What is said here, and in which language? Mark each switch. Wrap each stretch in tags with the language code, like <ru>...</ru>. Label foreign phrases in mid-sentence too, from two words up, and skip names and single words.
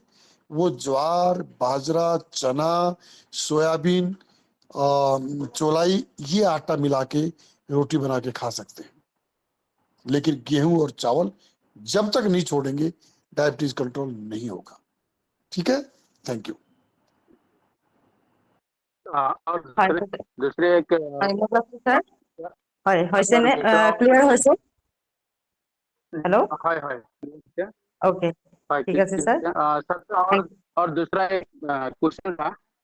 <hi>वो ज्वार, बाजरा, चना, सोयाबीन, चौलाई, ये आटा मिला के रोटी बना के खा सकते हैं, लेकिन गेहूं और चावल जब तक नहीं छोड़ेंगे डायबिटीज कंट्रोल नहीं होगा। ठीक है,</hi> <en>thank you.</en> <hi>और</hi> <as>হয়</as> <hi>दूसरे एक</hi> <as>হয় মুজাফৰ ছাৰ, হয় হৈছেনে?</as> <hi>दूसरा</hi> <as>ক্লিয়াৰ হৈছে? हेलो। হয় হয়</as> <hi>ओके,</hi> <as>হয় ঠিক আছে স্যার।</as> <hi>सर, थैंक और दूसरा एक क्वेश्चन था।</hi>